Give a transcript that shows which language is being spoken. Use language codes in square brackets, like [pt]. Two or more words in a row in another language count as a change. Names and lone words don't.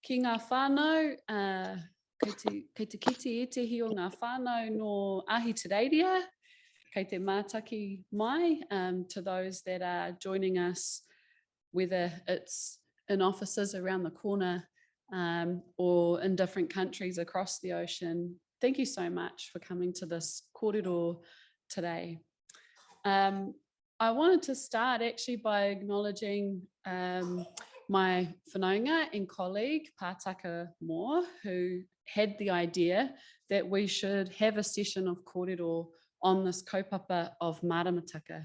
[mi] Ki ngā whānau, kei te kiti e tehi o ngā whānau no Ahitereiria, kei te mātaki mai [en] to those that are joining us, whether it's in offices around the corner or in different countries across the ocean. Thank you so much for coming to this kōrero today. I wanted to start actually by acknowledging my whanaunga and colleague, Pātaka Moore, who had the idea that we should have a session of kōrero on this kaupapa of māramataka.